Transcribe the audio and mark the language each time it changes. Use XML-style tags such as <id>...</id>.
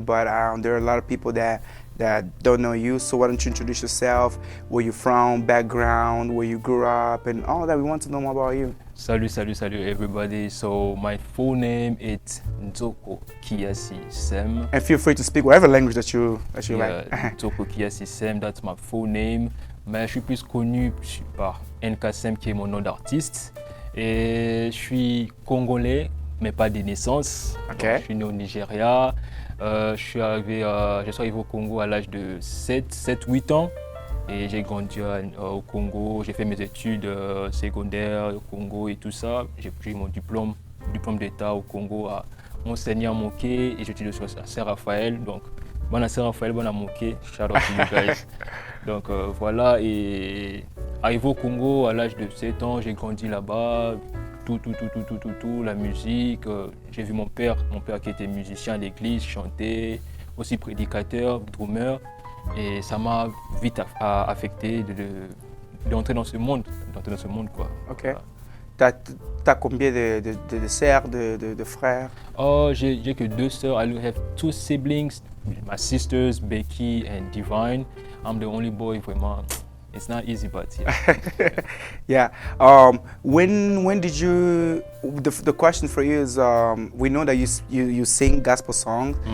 <en>But there are a lot of people that don't know you. So why don't you introduce yourself? Where you from? Background? Where you grew up? And all that. We want to know more about you. Salut everybody. So my full name is Nzoko Kiasi Sem. And feel free to speak whatever language that you like. Nzoko Kiasi Sem, that's my full name.</en> <fr>Mais je suis plus connu par Nzoko Sem qui est mon nom d'artiste. Et je suis congolais, mais pas de naissance.</fr> <en>Okay.</en> <fr>Je suis né au Nigeria. Je suis arrivé au Congo à l'âge de 7-8 ans. Et j'ai grandi au Congo, j'ai fait mes études secondaires au Congo et tout ça. J'ai pris mon diplôme d'état au Congo à Monseigneur Moké et j'étudie à Saint-Raphaël. Donc, bon à Saint-Raphaël, bon à Moké, shout out to you guys. Donc voilà, et arrivé au Congo à l'âge de 7 ans, j'ai grandi là-bas. Tout, la musique. J'ai vu mon père qui était musicien à l'église, chanter, aussi prédicateur, drummer. Et ça m'a vite affecté d'entrer dans ce monde, quoi. Ok. T'as combien de sœurs, de frères? Oh, j'ai que 2 sœurs.</fr> <en>I have 2 siblings, my sisters Becky and Divine. I'm the only boy for mom. It's not easy, but yeah. When did you? The question for you is, we know that you sing gospel songs.</en>